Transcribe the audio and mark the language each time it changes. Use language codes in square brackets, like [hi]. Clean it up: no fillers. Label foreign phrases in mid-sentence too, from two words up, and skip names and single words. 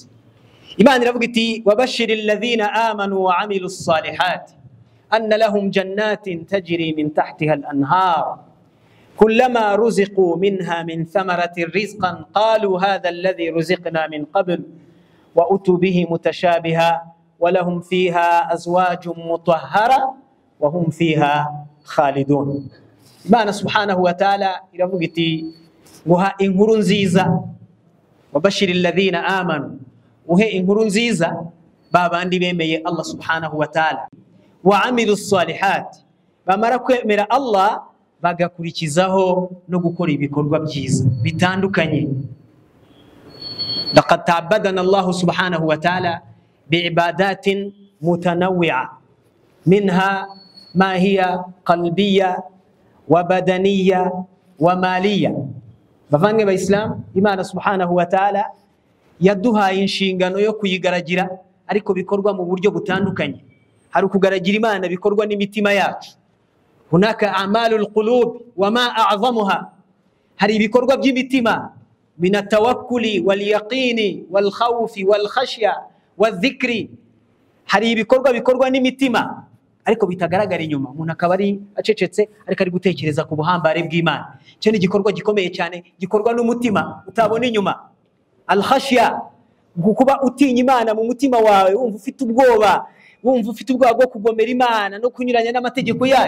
[rw] Imana iravuga iti: [ar] وبشر الذين آمنوا وعملوا الصالحات أن لهم جنات تجري من تحتها الأنهار كلما رزقوا منها من ثمرة رزقا قالوا هذا الذي رزقنا من قبل وأتوا به متشابها ولهم فيها أزواج مطهرة وهم فيها خالدون. [rw] Imana [ar] سبحانه وتعالى [rw] iravuga iti: nguha inkuru nziza, [ar] وبشر الذين آمنوا, [rw] uhe inkuru nziza babandi bemeye [ar] الله سبحانه وتعالى, وعملوا الصالحات, [rw] bamara kwemera Allah bagakurikizaho no gukora ibikorwa byiza bitandukanye. [ar] لقد تعبدنا الله سبحانه وتعالى بعبادات متنوعة منها ما هي قلبية وبدنية ومالية. [rw] Bavange ba Islam, Imana [ar] سبحانه وتعالى [rw] yaduhaye inshingano yo kuyigaragira, ariko bikorwa mu buryo butandukanye. Hari ukugaragira Imana bikorwa n'imitima yacu. [ar] هناك أعمال القلوب وما أعظمها. [rw] Hari ibikorwa by'imitima [ar] من التوكل واليقين والخوف والخشية والذكر. [rw] Hari ibikorwa bikorwa n'imitima ariko bitagaragara inyuma, umuntu akaba ari acecetse ariko ari gutekereza ku buhambare bw'Imana. Cyo ni igikorwa gikomeye cyane gikorwa n'umutima utabona inyuma. [ar] الخشية, [rw] kuba utinya Imana mu mutima wawe, wumva ufite ubwoba, bwo kugomera Imana no kunyuranya n'amategeko yayo.